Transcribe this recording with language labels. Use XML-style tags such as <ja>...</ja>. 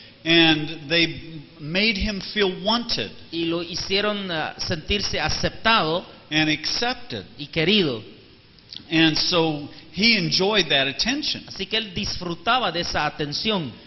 <en>And they made him feel wanted</en> <es>y lo hicieron sentirse aceptado</es> <en>and accepted.</en> <es>y querido.</es> <en>And so he enjoyed that attention.</en> <es>Así que él disfrutaba de esa atención.</es>